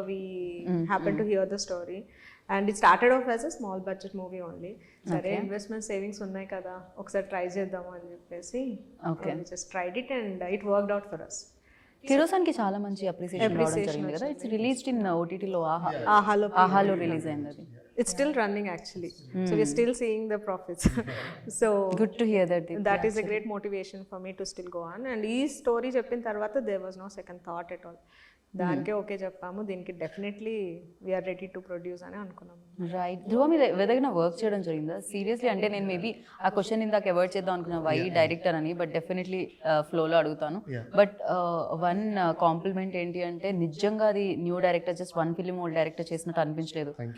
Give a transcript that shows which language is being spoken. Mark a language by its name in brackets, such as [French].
[English] We happen to hear the story and it started off as a small budget movie only. [Telugu] సరే investment savings ఉన్నాయి కదా, ఒకసారి try చేద్దాము అని చెప్పేసి [English] Just tried it and it worked out for us. [Telugu] కిరోసన్కి చాలా మంచి appreciation రావడం జరిగింది కదా. ఇట్స్ రిలీజ్డ్ ఇన్ ఓటీటీలో, ఆహాలో రిలీజ్ అయింది అది. [English] It's still running actually. So we're still seeing the profits. So good to hear that. That is a great motivation for me to still go on. And [Telugu] ee story cheppin tarvata [English] there was no second thought at all. [Telugu] దానికే okay చెప్పాము, దీనికి definitely [English] we are ready to produce [Telugu] అని అనుకున్నాము. [English] Right. [Telugu] ధ్రువ మీద ఏదైనా work చేయడం జరిగిందా seriously? అంటే నేను మేబీ ఆ క్వశ్చన్ ఇందాక అవాయిడ్ చేద్దాం అనుకున్నా, వై డైరెక్టర్ అని, బట్ డెఫినెట్లీ ఫ్లోలో అడుగుతాను. బట్ వన్ కాంప్లిమెంట్ ఏంటి అంటే, నిజంగా అది new director, just 1 film old director చేసినట్టు అనిపించలేదు.